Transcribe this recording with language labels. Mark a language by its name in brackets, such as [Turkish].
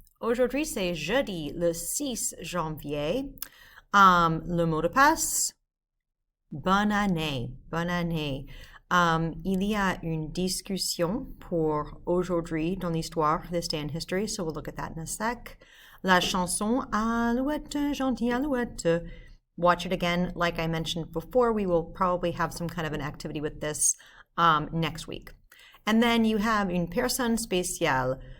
[French] Aujourd'hui, c'est jeudi le 6 janvier. Le mot de passe, bonne année, bonne année. Il y a une discussion pour aujourd'hui dans l'histoire, [English] this day in history, so we'll look at that in a sec. [French] La chanson Alouette, gentille Alouette. [English] Watch it again. Like I mentioned before, we will probably have some kind of an activity with this next week. And then you have [French] une personne spéciale.